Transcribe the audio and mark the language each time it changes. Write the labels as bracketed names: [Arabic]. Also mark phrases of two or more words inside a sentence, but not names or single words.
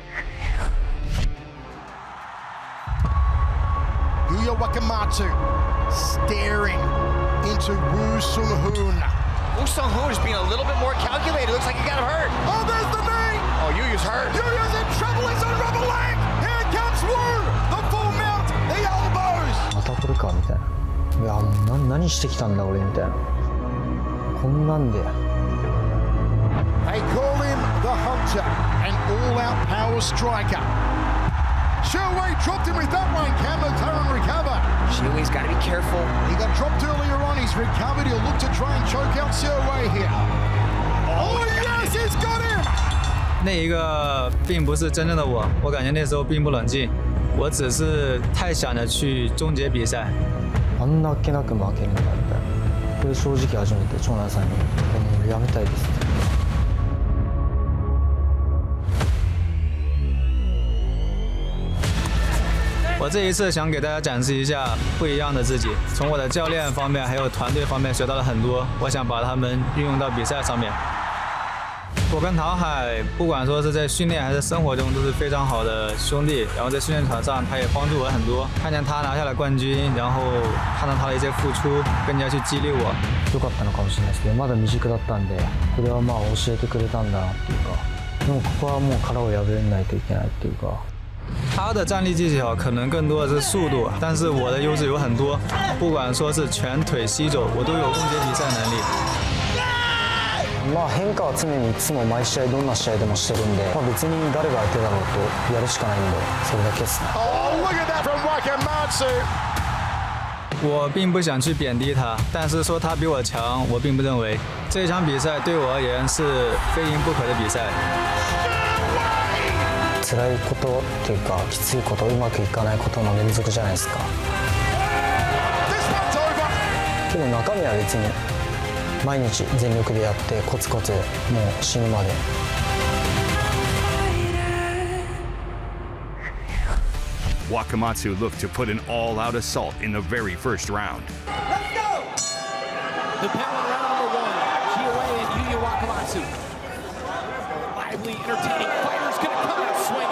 [English] Yuya Wakamatsu staring into Woo Sung-hoon. Woo Sung-hoon is being a little bit more calculated. Looks like he got him hurt. Oh, there's the knee! Oh, Yuya's hurt. Yuya's in trouble. He's on rubber leg. Here comes Woo. The full mount. The elbows. [Japanese] またこれかみたいな。いやもう何してきたんだ俺みたいな。こんなんで。 [English] They call him the Hunter, an all-out power striker. Xia Wei dropped him with that one. Can the Taran recover? Xia Wei's got to be careful. He got dropped earlier on. He's recovered. He'll look to try and choke out Xia Wei here. Oh yes, he's got him. [Chinese] 那一个并不是真正的我，我感觉那時候並不冷靜，我只是太想着去終結比賽。 [Japanese] あんなあっけなく負けるんだみたいな。これ正直初めて長男さんにもうやめたいです。 [Chinese] 我这一次想给大家展示一下不一样的自己，从我的教练方面还有团队方面学到了很多，我想把他们运用到比赛上面。我跟陶海不管说是在训练还是生活中都是非常好的兄弟，然后在训练场上他也帮助我很多，看见他拿下了冠军，然后看到他的一些付出，更加去激励我。 [Japanese] 良かったのかもしれないですけど、まだ未熟だったんで、これはまあ教えてくれたんだなっていうか、でもここはもう殻を破れないといけないっていうか。 [Chinese] 他的站立技巧可能更多的是速度，但是我的優勢有很多，不管說是拳、腿、膝、肘，我都有終結比賽能力。 [Japanese] まあ変化は常にいつも毎試合どんな試合でもしてるんで、まあ別に誰が相手だろうとやるしかないんで、それだけですね。 [English] Oh, look at that from Wakamatsu. [Chinese] 我并不想去贬低他，但是说他比我强，我并不认为。这场比賽對我而言是非贏不可的比賽。 [Japanese] 辛いことっていうかきついこと、うまくいかないことの連続じゃないですか。けど中身は別に毎日全力でやってコツコツもう死ぬまで。 [English] Wakamatsu looked to put an all-out assault in the very first round. Let's go! The panel round number 1, Xia Wei and Yuya Wakamatsu. Lively, entertaining fighters gonna come out swinging.